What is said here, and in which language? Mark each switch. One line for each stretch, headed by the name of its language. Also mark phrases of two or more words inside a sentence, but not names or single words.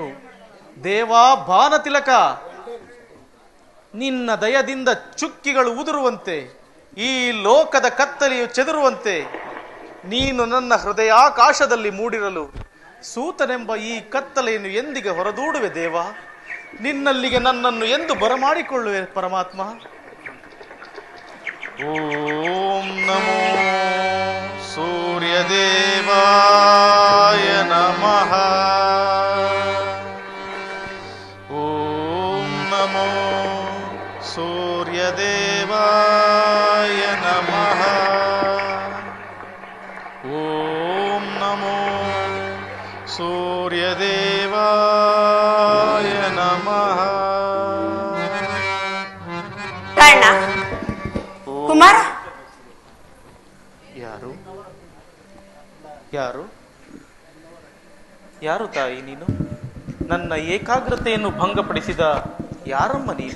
Kannada: ದೇವಾ ಭಾನತಿಲಕ, ನಿನ್ನ ದಯದಿಂದ ಚುಕ್ಕಿಗಳು ಉದುರುವಂತೆ, ಈ ಲೋಕದ ಕತ್ತಲೆಯು ಚೆದರುವಂತೆ ನೀನು ನನ್ನ ಹೃದಯಾಕಾಶದಲ್ಲಿ ಮೂಡಿರಲು ಸೂತನೆಂಬ ಈ ಕತ್ತಲೆಯನ್ನು ಎಂದಿಗೆ ಹೊರದೂಡುವೆ ದೇವ. ನಿನ್ನಲ್ಲಿಗೆ ನನ್ನನ್ನು ಎಂದು ಬರಮಾಡಿಕೊಳ್ಳುವೆ ಪರಮಾತ್ಮ.
Sanskrit: ಓಂ ನಮೋ ಸೂರ್ಯದೇವಾಯ ನಮಃ. ಓಂ ನಮೋ ಸೂರ್ಯದೇವಾಯ ನಮಃ. ಓಂ ನಮೋ ಸೂರ್ಯದೇವಾಯ ನಮಃ.
Kannada: ಕರ್ಣ, ಕುಮಾರ, ಯಾರು ಯಾರು ಯಾರು ತಾಯಿ ನೀನು? ನನ್ನ ಏಕಾಗ್ರತೆಯನ್ನು ಭಂಗಪಡಿಸಿದ ಯಾರಮ್ಮ ನೀನು?